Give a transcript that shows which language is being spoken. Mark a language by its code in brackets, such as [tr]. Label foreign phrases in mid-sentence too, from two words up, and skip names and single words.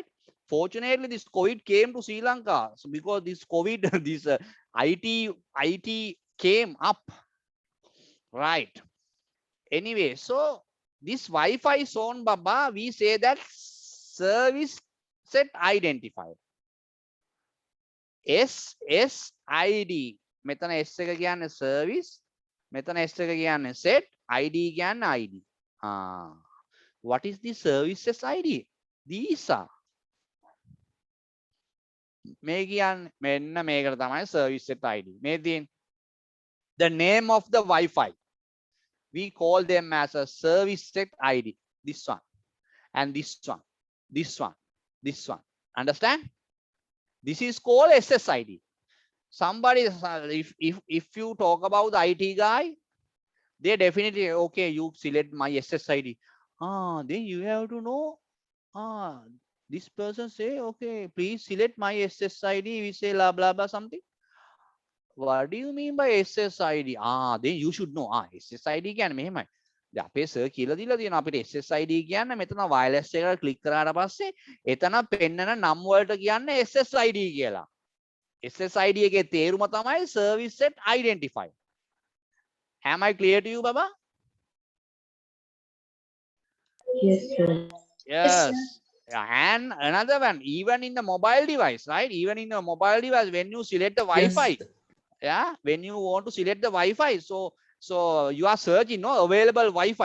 [en] Fortunately, this COVID came to Sri Lanka. So because this COVID, this IT came up, right? Anyway, so this Wi-Fi zone, Baba, we say that service set identifier. SSID. [si] මෙතන S එක කියන්නේ service. මෙතන S එක කියන්නේ set. ID කියන්නේ ID. [en] What is the services ID? These are. [si] මේ කියන්නේ මෙන්න මේකට තමයි [en] service set ID. [si] මේ තියෙන්නේ [en] the name of the Wi-Fi. We call them as a service set ID. This one and this one, this one, this one. Understand? This is called SSID. Somebody, if you talk about the IT guy, they definitely, okay, you select my SSID. Then you have to know, this person say, okay, please select my SSID. We say blah blah blah something. What do you mean by SSID? Then you should know. SSID can mean [si] අපේ සර් කියලා දීලා තියෙනවා අපිට SSID කියන්න මෙතන wireless එකට ක්ලික් කරාට පස්සේ එතන පෙන්නන නම් වලට කියන්නේ SSID කියලා. SSID එකේ තේරුම තමයි [en] service set identifier. Am I clear to you, Baba? Yes, sir. Yes, sir. Yes. And another one, even in the mobile device, right? Even in the mobile device, when you select the Wi-Fi, Yes. yeah, when you want to select the Wi-Fi, so you are searching, no, available Wi-Fi.